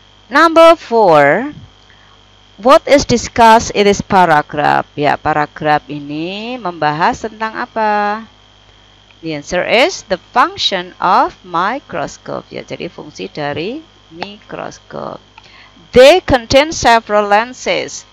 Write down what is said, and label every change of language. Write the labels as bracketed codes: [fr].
[en] Number 4, what is discussed in this paragraph? [id] Ya, paragraf ini membahas tentang apa? [en] The answer is the function of microscope. [id] Ya, jadi fungsi dari mikroskop. [en] They contain several lenses.